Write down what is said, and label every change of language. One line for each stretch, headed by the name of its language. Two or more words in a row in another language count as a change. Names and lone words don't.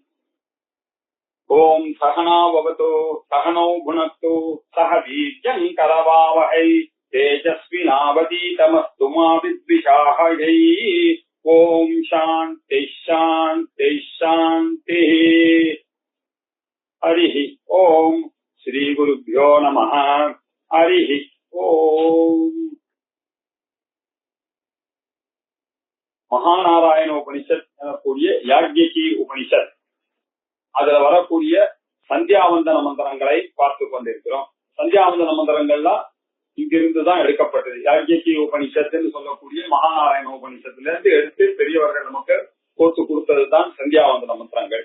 Sanskrit: ओम सहना भवतु सहनौ भुनक्तु सह वीर्यं करवावहै तेजस्विनावतीतमस्तु मा विद्विषावहै। ओम शान्ति शान्ति शान्तिः। हरिः ओम श्री गुरुभ्यो नमः। हरिः ओम।
Tamil: மகாநாராயண உபனிஷத் எனக்கூடிய யாக்ஞிகி உபனிஷத், அதுல வரக்கூடிய சந்தியாவந்தன மந்திரங்களை பார்த்து கொண்டிருக்கிறோம். சந்தியாவந்தன மந்திரங்கள்லாம் இங்கிருந்துதான் எடுக்கப்பட்டது. யாக்ஞிகி உபனிஷத்துன்னு சொல்லக்கூடிய மகாநாராயண உபனிஷத்துல இருந்து எடுத்து பெரியவர்கள் நமக்கு கோர்த்து கொடுத்ததுதான் சந்தியாவந்தன மந்திரங்கள்.